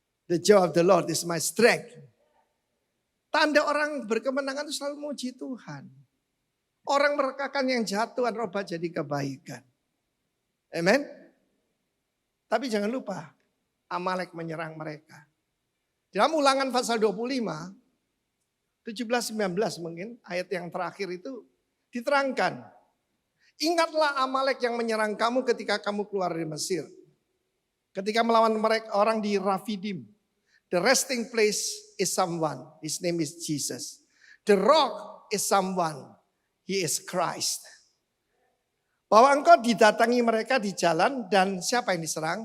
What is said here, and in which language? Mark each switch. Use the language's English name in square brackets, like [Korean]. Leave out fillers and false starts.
[English] The joy of the Lord is my strength. [Indonesian] Tanda orang berkemenangan itu selalu memuji Tuhan. Orang merekakan yang jahat Tuhan rubah jadi kebaikan. Amen. Tapi jangan lupa, Amalek menyerang mereka. Dalam Ulangan pasal 25, 17-19 mungkin, ayat yang terakhir itu diterangkan. Ingatlah Amalek yang menyerang kamu ketika kamu keluar dari Mesir. Ketika melawan mereka orang di Rafidim. [English] The resting place is someone, his name is Jesus. The rock is someone, he is Christ. [Indonesian] Bahwa engkau didatangi mereka di jalan dan siapa yang diserang?